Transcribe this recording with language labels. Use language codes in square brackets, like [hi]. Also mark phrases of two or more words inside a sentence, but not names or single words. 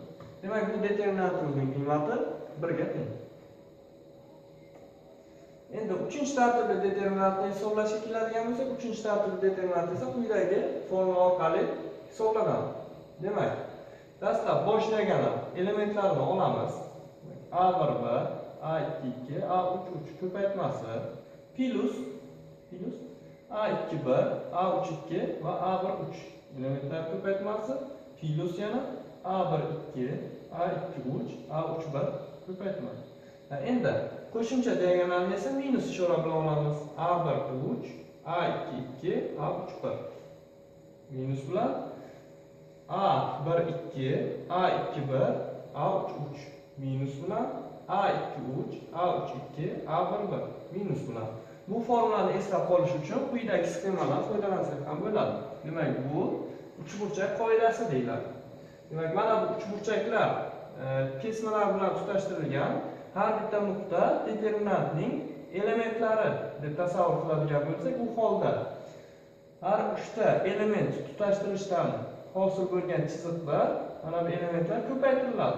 [uz] Demak, bu determinantimizning qiymati 1 ga teng. Endi 3-tartibli determinantni hisoblashga keladigan bo'lsak, 3-tartibli determinant esa quyidagi forma orqali hisoblanadi. Demak, dastlab bosh diagonal elementlarini olamiz. A1 1, A2 2, A3 3 ko'paytmasi plus A2 1, A3 2 va A1 3 elementlar ko'paytmasi plus yana A1 2, A2 3, A3 1 ko'paytma. Endi qo'shimcha diagonalni esa minus ishora bilan olamiz. A1 3, A2 2, A3 1. Minus bilan A1 2, A2 1, A3 3. Minus bilan A2 3, A3 2, A1 1. Minus bilan. Bu formulani eslab qolish uchun quyidagi sxemadan foydalansak ham bo'ladi. Demak, bu uchburchak qoidasi deyiladi. Demak, mana bu uchburchaklar kesmalar bilan tutashtirilgan har bitta nuqta determinantning elementlari deb tasavvur qiladigan bo'lsak, u holda har 3 ta element tutashtirishdan hosil bo'lgan chiziqlar, mana bu elementlar ko'paytiriladi.